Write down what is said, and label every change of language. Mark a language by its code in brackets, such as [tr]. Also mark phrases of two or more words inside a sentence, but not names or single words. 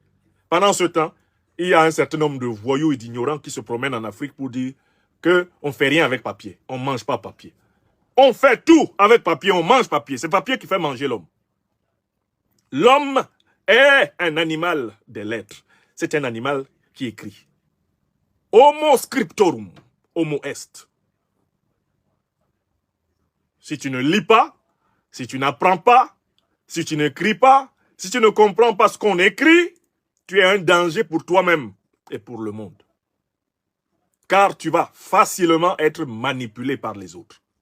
[fr] Pendant ce temps, il y a un certain nombre de voyous et d'ignorants qui se promènent en Afrique pour dire qu'on ne fait rien avec papier, on ne mange pas papier. On fait tout avec papier, on mange papier. C'est papier qui fait manger l'homme. L'homme est un animal des lettres. C'est un animal qui écrit. [la] Homo scriptorum, homo est. [fr] Si tu ne lis pas, si tu n'apprends pas, si tu n'écris pas, si tu ne comprends pas ce qu'on écrit, tu es un danger pour toi-même et pour le monde. Car tu vas facilement être manipulé par les autres.